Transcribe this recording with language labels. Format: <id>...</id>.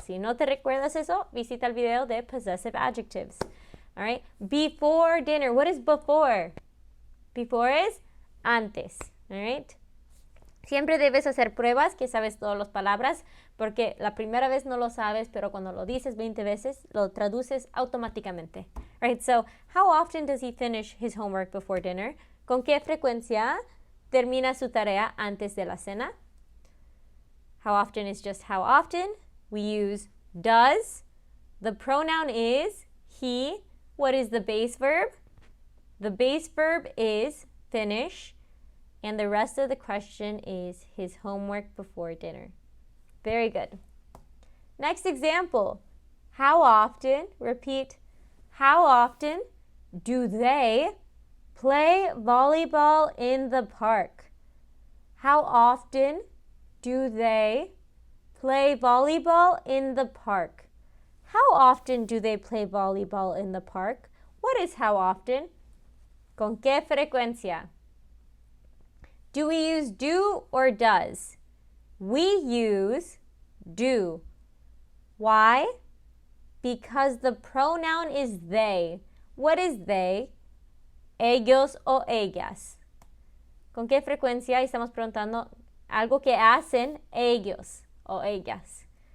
<es>Si no te recuerdas eso, visita el video de possessive adjectives.</es> <en>All right. Before dinner. What is before? Before is antes. All right.</en> <es>Siempre debes hacer pruebas que sabes todas las palabras porque la primera vez no lo sabes, pero cuando lo dices 20 veces, lo traduces automáticamente.</es> <en>Right? So, how often does he finish his homework before dinner?</en> <es>¿Con qué frecuencia termina su tarea antes de la cena?</es> <en>How often is just how often. We use does. The pronoun is he. What is the base verb? The base verb is finish. And the rest of the question is his homework before dinner. Very good. Next example. How often, repeat, how often do they play volleyball in the park? How often do they play volleyball in the park? How often do they play volleyball in the park? What is how often?</en> <es>¿Con qué frecuencia?</es> <en>Do we use do or does? We use do. Why? Because the pronoun is they. What is they?</en> <es>Ellos o ellas. ¿Con qué frecuencia estamos preguntando algo que hacen ellos o ellas?</es>